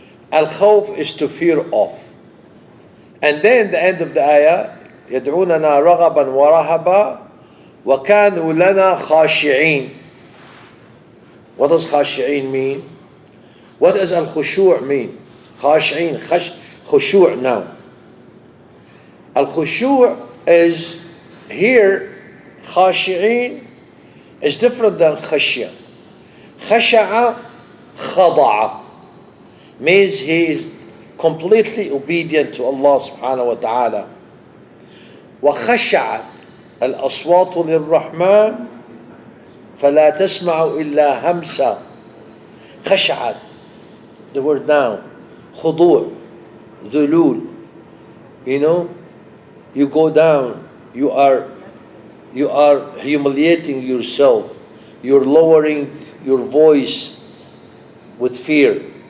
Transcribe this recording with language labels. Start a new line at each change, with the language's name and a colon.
English: Al-Khawf is to fear of. And then the end of the ayah,
Arabic: يدعوننا رغبا ورهبا وكانوا لنا خاشعين.
English: What does خاشعين mean? What does الخشوع mean?
Arabic: خاشعين, خشوع now.
English: الخشوع is here, خاشعين is different than خشية. خشع خضع means he is completely obedient to Allah subhanahu wa ta'ala.
Arabic: وخشعت الأصوات للرحمن فلا تسمع إلا همسا.
English: خشعت, the word down, خضوع, ذلول, you know, you go down, you are humiliating yourself, you're lowering your voice with fear.